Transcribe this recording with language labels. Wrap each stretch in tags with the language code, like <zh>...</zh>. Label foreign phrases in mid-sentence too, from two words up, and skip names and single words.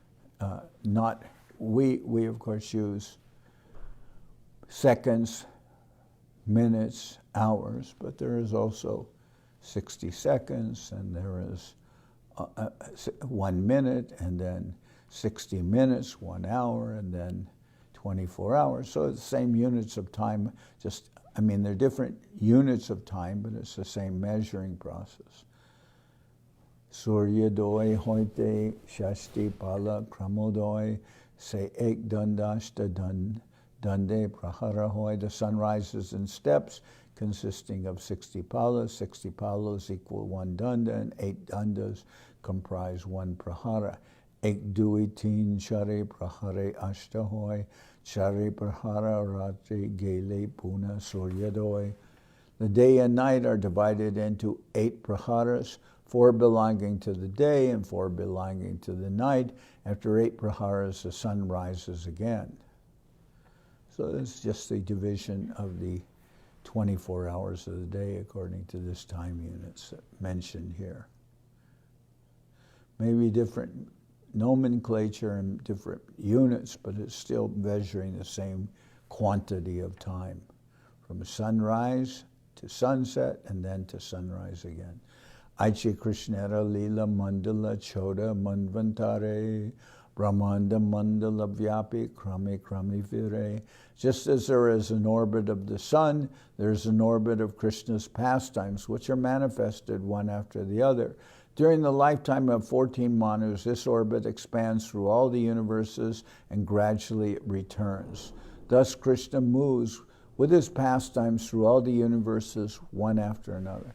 <en>We of course use seconds, minutes, hours, but there is also 60 seconds, and there is 1 minute, and then 60 minutes, 1 hour, and then 24 hours. So it's the same units of time, they're different units of time, but it's the same measuring process.</en> <bn>সূর্যোদয় হইতে ষষ্টি পল ক্রমোদয় সে এক দণ্ডাষ্ট দণ্ডে প্রহর হয়.</bn> <en>The sun rises in steps consisting of 60 palas. 60 palas equal 1 danda, and 8 dandas comprise 1 prahara.</en> <bn>এক দুই তিন চারে প্রহরে অষ্ট হয়. চারি প্রহর রাত্রি গেলে পুনঃ সূর্যোদয়.</bn> <en>The day and night are divided into 8 praharas, 4 belonging to the day and 4 belonging to the night. After 8 praharas, the sun rises again. So it's just the division of the 24 hours of the day according to this time units mentioned here. Maybe different nomenclature and different units, but it's still measuring the same quantity of time, from sunrise to sunset and then to sunrise again.</en> <bn>এইছে কৃষ্ণের লীলা মণ্ডল চৌদ্দ মন্বন্তরে ব্রহ্মাণ্ড মণ্ডল ব্যাপী ক্রমি ক্রমি ফিরে.</bn> <en>Just as there is an orbit of the sun, there's an orbit of Krishna's pastimes, which are manifested one after the other. During the lifetime of 14 Manus, this orbit expands through all the universes and gradually it returns. Thus Krishna moves with his pastimes through all the universes, one after another.</en>